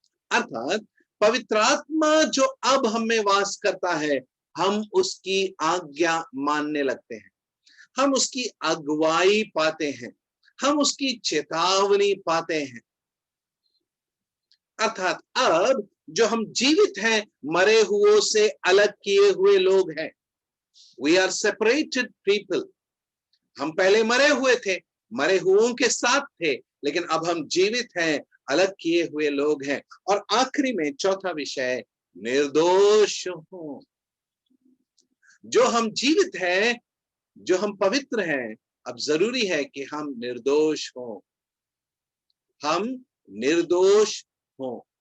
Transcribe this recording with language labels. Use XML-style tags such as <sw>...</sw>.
<hi>अर्थात पवित्र आत्मा जो अब हम में वास करता है, हम उसकी आज्ञा मानने लगते हैं, हम उसकी अगुवाई पाते हैं, हम उसकी चेतावनी पाते हैं। अर्थात अब जो हम जीवित हैं, मरे हुओं से अलग किए हुए लोग हैं।</hi> <en>We are separated people.</en> <hi>हम पहले मरे हुए थे, मरे हुओं के साथ थे, लेकिन अब हम जीवित हैं, अलग किए हुए लोग हैं। और आखिरी में चौथा विषय, निर्दोष हो। जो हम जीवित हैं, जो हम पवित्र हैं, अब जरूरी है कि हम निर्दोष हों, हम निर्दोष हों।</hi>